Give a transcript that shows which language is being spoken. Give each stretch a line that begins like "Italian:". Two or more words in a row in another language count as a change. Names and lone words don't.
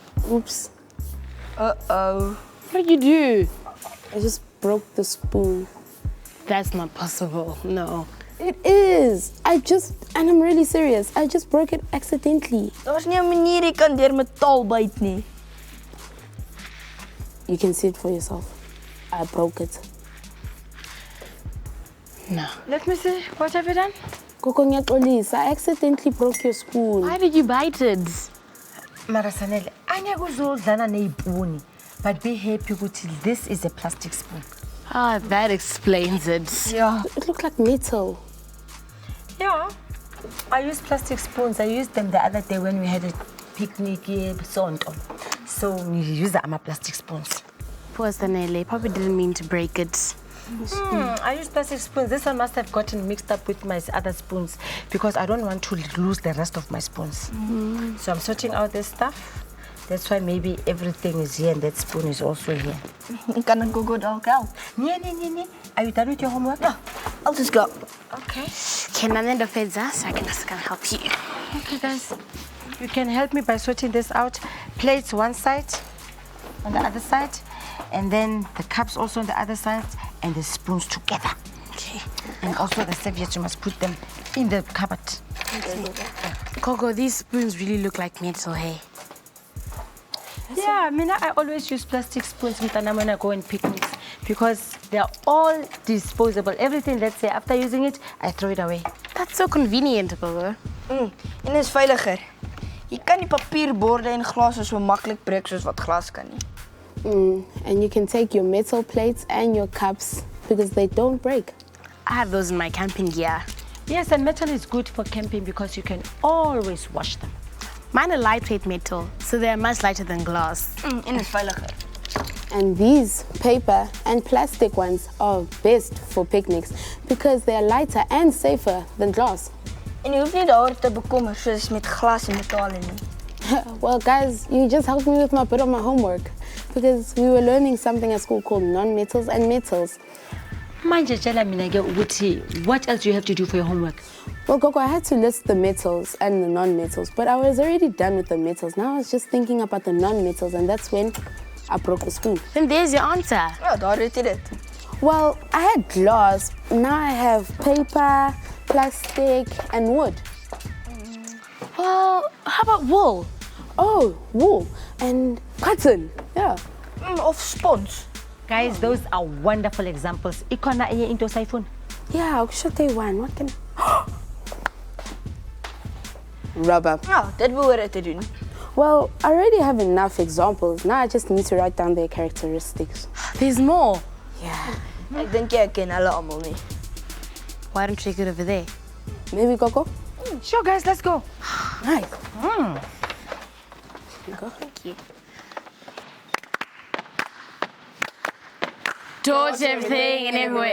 English: Oops. Uh-oh. What did you do? I just broke the spoon. That's not possible, no. It is. And I'm really serious. I just broke it accidentally.
Afrikaans: Daar's nie 'n manier jy kan deur metaal byt nie.
English: You can see it for yourself. I broke it. No. Let me see. What have you done?
Zulu: Gogo ngiyaxolisa,
English: I accidentally broke your spoon. Why did you bite it?
Zulu: Marasanele, angekuzodlana neyipuni,
English: but be happy ukuthi this is a plastic spoon. Ah, that explains it. Ja. It looked like metal. Yeah. I use plastic spoons. I used them the other day when we had a picnic here, Sonto. So we use my plastic spoons. Poor Stanley, probably didn't mean to break it. I use plastic spoons. This one must have gotten mixed up with my other spoons because I don't want to lose the rest of my spoons. So I'm sorting out this stuff. That's why maybe everything is here and that spoon is also here.
Afrikaans: Kan ek Gogo dalk help? Nee.
English: Are you done with your homework? Ja, I'll just go. Okay. Can I end the fedza so I can just help you? Okay, guys. You can help me by sorting this out. Plates one side, on the other side, and then the cups also on the other side, and the spoons together. Okay. And also the serviettes, you must put them in the cupboard. Gogo, these spoons really look like metal, hey? Yeah, I always use plastic spoons when I go on picnics because they're all disposable. Everything, let's say, after using it, I throw it away. That's so convenient, Gogo.
Afrikaans: En is veiliger. Jy kan nie papierborde en glase so maklik breek soos wat glas kan nie.
English: And you can take your metal plates and your cups because they don't break. I have those in my camping gear. Yes, and metal is good for camping because you can always wash them. Mine are lightweight metal, so they're much lighter than glass.
Afrikaans: En is veiliger.
English: And these paper and plastic ones are best for picnics because they are lighter and safer than glass.
Afrikaans: En jy hoef nie daaroor te bekommer soos met glas en metaal nie.
English: Well, guys, you just helped me with my bit of my homework because we were learning something at school called non-metals and metals.
Zulu: Manje tshela mina ke ukuthi
English: what else do you have to do for your homework? Well, Gogo, I had to list the metals and the non-metals, but I was already done with the metals. Now I was just thinking about the non-metals, and that's when I broke the spoon. Then there's your answer.
Afrikaans: Ja, daar het jy dit.
English: Well, I had glass. Now I have paper, plastic, and wood. Well, how about wool? Oh, wool and cotton. Yeah.
Afrikaans: Of spons.
English: Guys, those are wonderful examples.
Zulu: Ikona enye into sayifuna?
English: Yeah, I'll show you one. What can Rubber.
Afrikaans: Ja, dit behoort te doen.
English: Well, I already have enough examples. Now I just need to write down their characteristics. There's more. Yeah.
Afrikaans: Ek dink jy ken hulle almal nie.
English: Why don't you take it over there? Maybe Gogo? Sure, guys, let's go. Nice. Thank you. Torch everything and everywhere.